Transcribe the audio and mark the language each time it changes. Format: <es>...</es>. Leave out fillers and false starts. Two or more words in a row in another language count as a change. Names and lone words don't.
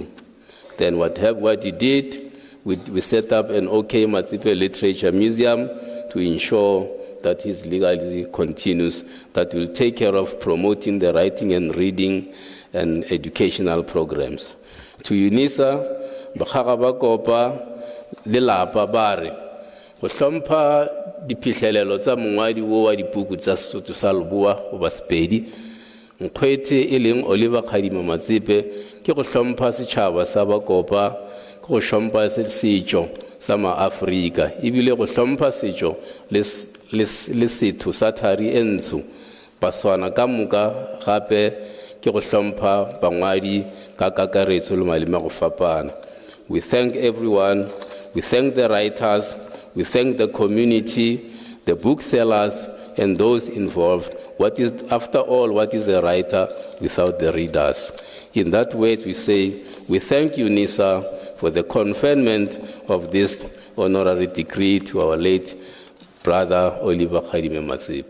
<en>Then what he did, we set up an OK Matsipe Literature Museum to ensure that his legacy continues, that will take care of promoting the writing and reading and educational programs.</en> <nso>To Unisa, Bakarabakopa, Lilapa Bari, go hlompha diphihlelelo tsa mongwadi wo wa dipuku tsa Sesotho sa Leboa o Basepedi mokgweetsi e leng Oliver Khadima Matsipe ke go hlompha setšhaba sa Bakopa ke go hlompha setšo sa maAfrika ebile go hlompha setšo le setho sa thari e ntsho Baswana ka moka gape ke go hlompha bangwadi ka kakaretso le maleme go fapana.</nso> <en>We thank everyone, we thank the writers, we thank the community, the booksellers, and those involved. After all, what is a writer without the readers? In that way, we say, we thank Unisa for the conferment of this honorary degree to our late brother, Oliver Khadime Matsipe.</en>